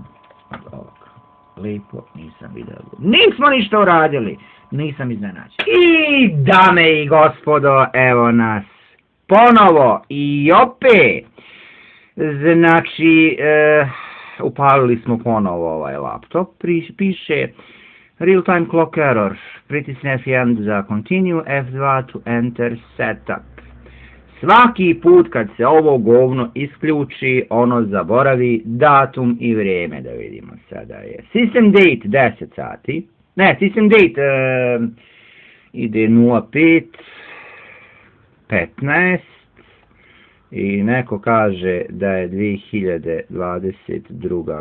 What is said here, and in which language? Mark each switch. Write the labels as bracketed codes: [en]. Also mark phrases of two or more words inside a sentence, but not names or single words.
[bs] Lijepo nisam video. Nismo ništa uradili. Nisam iznenađen. I dame i gospodo, evo nas ponovo i opet. Znači, upalili smo ponovo ovaj laptop. Piše [en] real time clock error. [bs] Pritisni F1 za continue, [en] F2 to enter setup. [bs] Svaki put kad se ovo govno isključi, ono zaboravi datum i vrijeme, da vidimo sada je. [en] System date [bs] 10 sati. Ne, [en] system date [bs] ide 05:15 i neko kaže da je 2022.